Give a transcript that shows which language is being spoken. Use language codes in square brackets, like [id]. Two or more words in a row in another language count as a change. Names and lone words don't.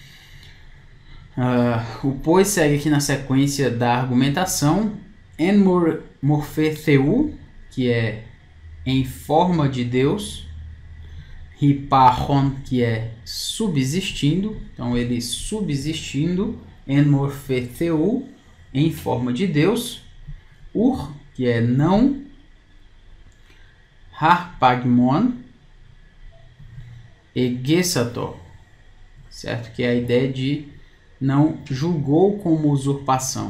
[pt] O pois segue aqui na sequência da argumentação. [el] ἐν μορφῇ θεοῦ, [pt] que é em forma de Deus. Hipachon, que é subsistindo, então ele subsistindo, [el] ἐν μορφῇ θεοῦ, [pt] em forma de Deus, Ur, que é não, Harpagmon, e Gesator, certo? Que é a ideia de não julgou como usurpação.